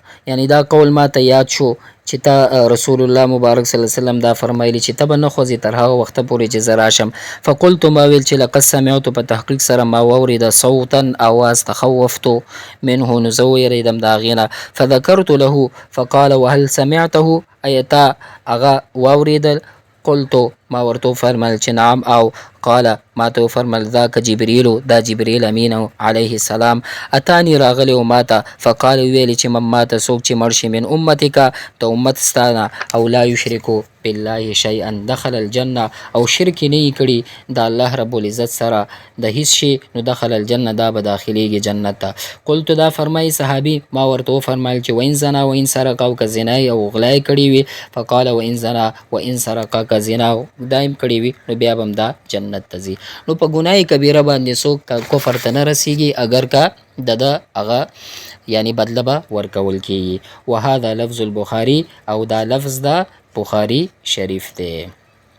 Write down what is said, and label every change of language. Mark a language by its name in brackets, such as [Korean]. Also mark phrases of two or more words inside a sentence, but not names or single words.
[Pashto] یعنی دا قول ما ته یاد شو چې تا رسول الله مبارک [Arabic] صلی الله علیه وسلم [Pashto] دا فرمایلی چې ته به نه خوځې تر هغه وخته پورې چې زه راشم. فقلت ما ویل چې [Arabic] لقد سمعت [Pashto] په تحقیق سره ما واورېده صوتا اواز [Arabic] تخوفتو منه [Pashto] نو زه ویرېدم د هغې نه. [Arabic] فذکرت له فقال وهل سمعته ایا تا هغه واورېدل؟ [Pashto] قلتو ما ورته وفرمیل چې نعم او قال ما ته وفرمیل [Arabic] ذاک جبریلو [Pashto] دا جبریل امین [Arabic] علیه السلام [Pashto] اتانی راغلی و ما ته فقال ویلی چې من ما ته څوک چې مړ شي [Arabic] من امتک [Pashto] د امت ستا نه او [Arabic] لا یشرکو بالله شیئا دخل الجنه [Pashto] او شرک نه یې کړي د الله رب العزت سره د هیڅ شي نو [Arabic] دخل الجنه [Pashto] دا به داخلیږي جنت ته. قلتو دا فرمایي صحابي ما ورته وفرمیل چې [Arabic] وان زنا وان سرق [Pashto] او که زنای او غلا کړي وي فقال [Arabic] وان زنا وان سرق [Pashto] که زنا دایم کړي وي نو بیا به هم دا جنت ته ځي. نو په ګناه کبیره باندې څوک کفر ته نه رسیږي اگر که د هغه یعنی بدله به ورکول کیږي. [Arabic] وهذا لفظ البخاري [Pashto] او دا لفظ د بخاري شریف دی.